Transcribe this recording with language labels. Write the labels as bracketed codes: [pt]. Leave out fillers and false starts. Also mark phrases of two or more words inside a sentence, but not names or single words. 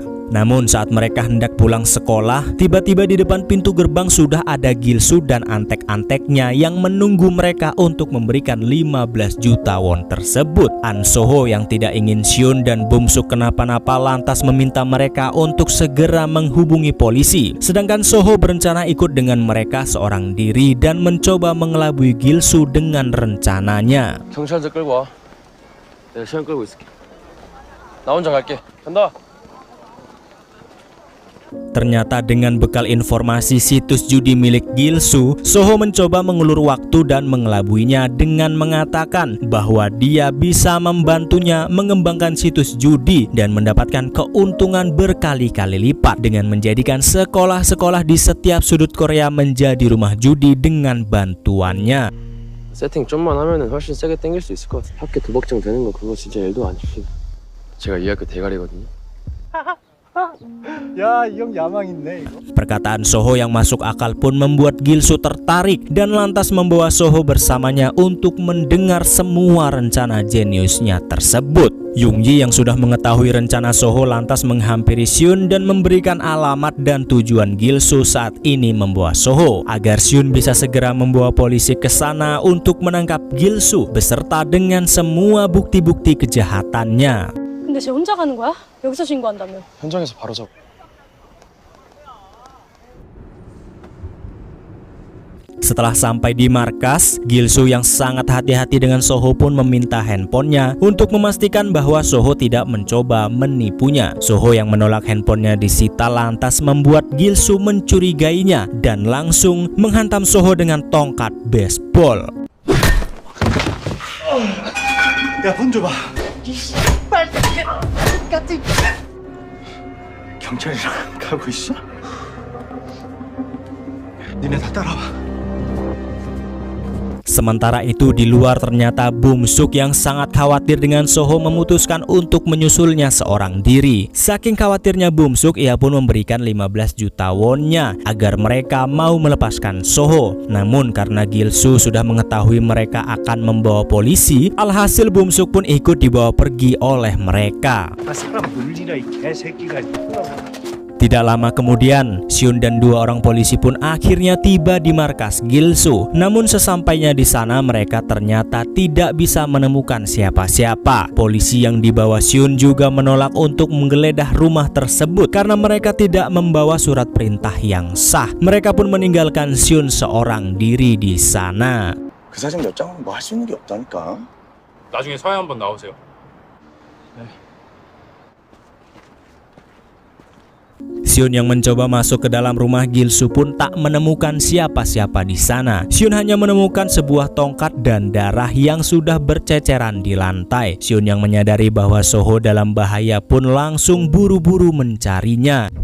[id] Namun saat mereka hendak pulang sekolah, tiba-tiba di depan pintu gerbang sudah ada Gilsu dan antek-anteknya yang menunggu mereka untuk memberikan 15 juta won tersebut. An So-ho yang tidak ingin Seun dan Bum-suk kenapa-napa lantas meminta mereka untuk segera menghubungi polisi. Sedangkan So-ho berencana ikut dengan mereka seorang diri dan mencoba mengelabui Gilsu dengan rencananya. [ko] 경찰들 끌고 와. 내가 시간 끌고 있을게. 나 혼자 갈게. 간다. [id] Ternyata dengan bekal informasi situs judi milik Gilsu, So-ho mencoba mengulur waktu dan mengelabuinya dengan mengatakan bahwa dia bisa membantunya mengembangkan situs judi dan mendapatkan keuntungan berkali-kali lipat dengan menjadikan sekolah-sekolah di setiap sudut Korea menjadi rumah judi dengan bantuannya. [ko] 세팅 좀만 하면은 훨씬 세게 땡길 수 있을 것 같아. 학교 도박장 되는 거 그거 진짜 일도 아니지. 제가 이 학교 대가리거든요. 야, 이 형 야망 있네 이거. [id] Perkataan So-ho yang masuk akal pun membuat Gilsu tertarik dan lantas membawa So-ho bersamanya untuk mendengar semua rencana jeniusnya tersebut. Yung-yi yang sudah mengetahui rencana So-ho lantas menghampiri Seun dan memberikan alamat dan tujuan Gilsu saat ini membawa So-ho agar Seun bisa segera membawa polisi ke sana untuk menangkap Gilsu beserta dengan semua bukti-bukti kejahatannya. [ko] 근데 쟤 혼자 가는 거야? 여기서 신고한다며. 현장에서 바로 잡고. [id] Setelah sampai di markas, Gilsu yang sangat hati-hati dengan So-ho pun meminta handphonenya untuk memastikan bahwa So-ho tidak mencoba menipunya. So-ho yang menolak handphonenya disita lantas membuat Gilsu mencurigainya dan langsung menghantam So-ho dengan tongkat baseball. [ko] 야, 폰 줘봐. 경찰이랑 가고 있어? 니네 다 따라와. [id] Sementara itu di luar ternyata Bum-suk yang sangat khawatir dengan So-ho memutuskan untuk menyusulnya seorang diri. Saking khawatirnya Bum-suk, ia pun memberikan 15 juta wonnya agar mereka mau melepaskan So-ho. Namun karena Gilsu sudah mengetahui mereka akan membawa polisi, alhasil Bum-suk pun ikut dibawa pergi oleh mereka. [ko] 아, 사람 놀리라 이 개새끼가. [id] Tidak lama kemudian, Seun dan dua orang polisi pun akhirnya tiba di markas Gilsu. Namun sesampainya di sana mereka ternyata tidak bisa menemukan siapa-siapa. Polisi yang dibawa Seun juga menolak untuk menggeledah rumah tersebut karena mereka tidak membawa surat perintah yang sah. Mereka pun meninggalkan Seun seorang diri di sana. [ko] 그 사진 몇 장으로 뭐 할 수 있는 게 없다니까. 나중에 서해 한번 나오세요. [id] Seon yang mencoba masuk ke dalam rumah Gil-soo pun tak menemukan siapa-siapa di sana. Seon hanya menemukan sebuah tongkat dan darah yang sudah berceceran di lantai. Seon yang menyadari bahwa Soho dalam bahaya pun langsung buru-buru mencarinya.